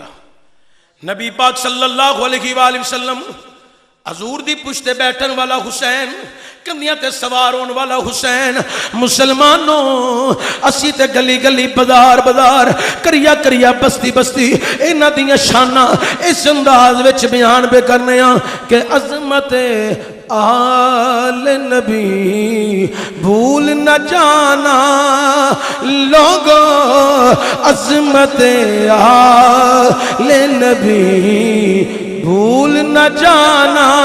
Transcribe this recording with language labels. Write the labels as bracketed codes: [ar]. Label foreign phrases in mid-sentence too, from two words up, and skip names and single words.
[pa] نبی پاک [ar] صلی اللہ علیہ وآلہ وسلم [pa] حضور دی پشتے بیٹھن والا حسین، کندیاں تے سوار ہون والا حسین. مسلمانوں اسی تے گلی گلی بازار بازار کریا کریا بستی بستی انہاں دیاں شاناں اس انداز وچ بیان بے کرنے ہاں کہ [ur] عظمت آل نبی بھول نہ جانا لوگو، عظمت آل نبی بھول نہ جانا.